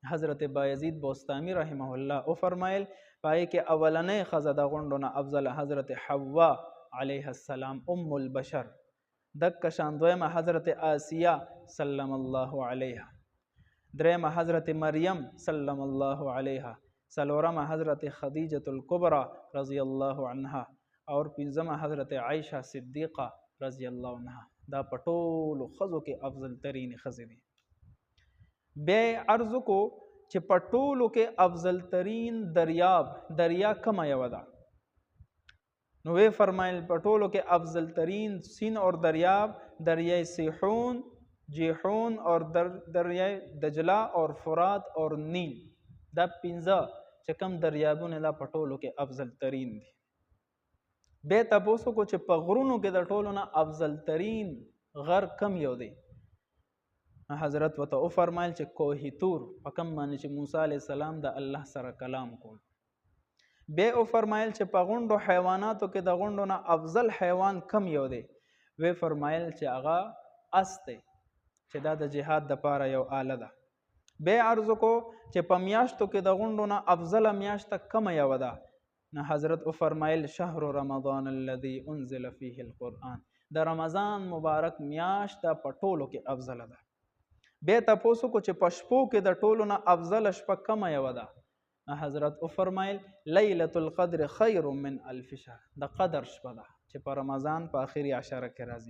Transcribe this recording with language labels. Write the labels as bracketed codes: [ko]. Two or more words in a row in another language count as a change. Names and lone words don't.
[ps] حضرت بایزید بوستامی [ar] رحمه الله [ps] او فرمایل پای کې اولنې ښځه د غونډو نه افضل حضرت حوا [ar] علیه السلام ام البشر، [ps] دک شان دویمه حضرت آسیه [ar] سلم الله علیها، [ps] درېمه حضرت مریم [ar] سلم الله علیها، [ps] څلورمه حضرت خدیجة الکبرى [ar] رضی الله عنها، [ps] اور پنځمه حضرت عائشه صدیقه [ar] رضی الله عنها. [ps] دا په ټولو ښځو کې افضل ترین ښځې دي. بیا عرض کو چې په ټولو کې افضل ترین دریا کومه یوه ده؟ نو وی فرمایل په ټولو کې افضل ترین سین اور دریای سیحون، جیحون اور دریای دجله اور فرات اور نیل، دا پنځه چې کوم دریابونه دا په ټولو کې افضل ترین دي. بیا تپوس کو چې په غرونو کې د ټولو نه افضل ترین غر کم یو دی؟ حضرت ورته او فرمایل چې کوه طور، په کوم باندې چې موسی [ar] علیه السلام [ps] د الله سره کلام کول. بیا او فرمایل چې په غونډو حیواناتو کې د غونډو نه افضل حیوان کم یو دی؟ وی فرمایل چې هغه اس دی، چې دا د جهاد دپاره یو آله ده. بیا عرض کو چې په میاشتو کې د غونډو نه افضله میاشته کومه یوه ده؟ نه حضرت او فرمایل [ar] شهر رمضان الذي انزل فيه القرآن، [ps] د رمضان مبارک میاشت دا په ټولو کې افضله ده. بیا تپوس کو چې په شپو کې د ټولو نه افضله شپه کومه یوه ده؟ حضرت او فرمایل [ar] لیلة القدر خیر من الف شهر، [ps] د قدر شپه ده چې په رمضان په آخري عشره کې راځي.